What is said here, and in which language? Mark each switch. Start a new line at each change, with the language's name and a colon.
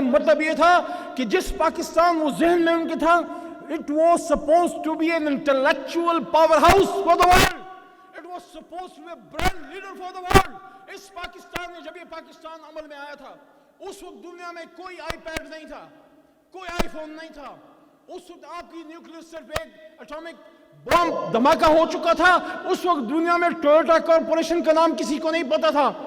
Urdu: مطلب یہ تھا کہ جس پاکستان وہ ذہن میں ان کے تھا،
English: it was supposed to be an intellectual powerhouse for the world. It was supposed to be a brand leader for the world.
Urdu: اس پاکستان میں جب یہ پاکستان عمل میں آیا تھا، اس وقت دنیا میں کوئی آئی پیڈ نہیں تھا، کوئی آئی فون نہیں تھا. اس وقت آپ کی نیوکلیئر صرف ایک اٹامک بم دھماکہ ہو چکا تھا. اس وقت دنیا میں ٹویوٹا کارپوریشن کا نام کسی کو نہیں پتا تھا.